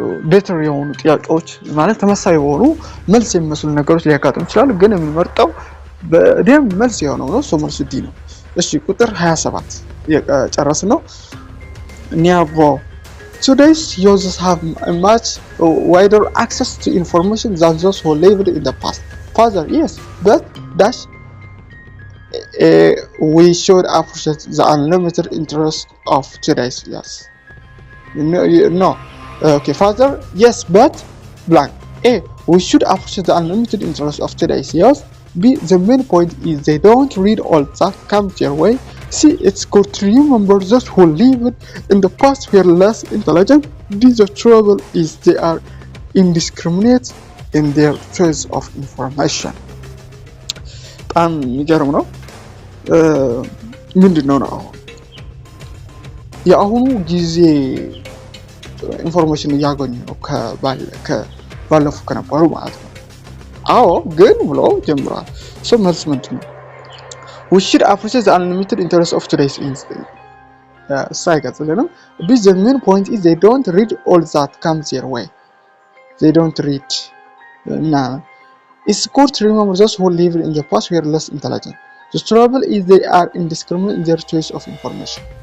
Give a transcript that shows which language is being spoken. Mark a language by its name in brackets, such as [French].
[Amharic] ቤተር የሆኑ ጥያቄዎች ማለት ተመሳሳይ የሆኑ መልስ የሚመስሉ ነገሮች ሊያጋጥሙ ይችላሉ፣ ግን የምንመርጠው በደንብ መልስ የሆነው ነው። ሶ መልሱ ዲ ነው። እሺ ቁጥር 27 የጨረስን ነው። ኒያቦ [English] Today's users have a much wider access to information than those who lived in the past. Father, yes, but dash we should appreciate the unlimited interest of today's no. Okay, father, yes, but blank. A, we should appreciate the unlimited interest of today's youth. B, the main point is they don't read all that comes their way. C, it's good to remember those who lived in the past were less intelligent. D, the trouble is they are indiscriminate in their choice of information. [Amharic] በጣም የሚገርም ነው። ምንድን ነው አሁን የአሁኑ ጊዜ ኢንፎርሜሽን እያገኙ ነው ከባለፉ ከነበሩ ማለት ነው። አዎ ግን ብሎ ጀምሯል። ሶ መልስ ምንድን ነው? [English] we should appreciate the unlimited interest of today's youth. ሳይቀጥልንም but the main point is they don't read all that comes their way. They don't read. Nah. It's good to remember those who lived in the past were less intelligent. The trouble is they are indiscriminate in their choice of information.